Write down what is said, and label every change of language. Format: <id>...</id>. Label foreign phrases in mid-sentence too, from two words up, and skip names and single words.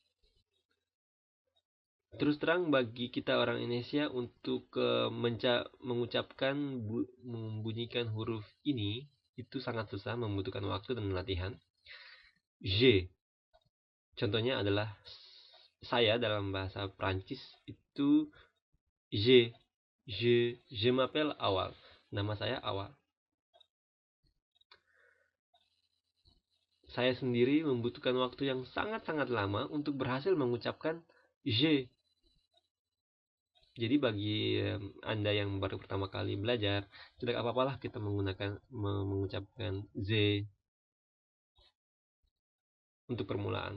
<id>Terus terang bagi kita orang Indonesia untuk mengucapkan membunyikan huruf ini itu sangat susah, membutuhkan waktu dan latihan. J. Contohnya adalah saya dalam bahasa Prancis itu J.</id> <fr>Je m'appelle</fr> <id>Awal. Nama saya Awal. Saya sendiri membutuhkan waktu yang sangat-sangat lama untuk berhasil mengucapkan J. Jadi bagi Anda yang baru pertama kali belajar, tidak apa-apalah kita mengucapkan Z untuk permulaan.</id>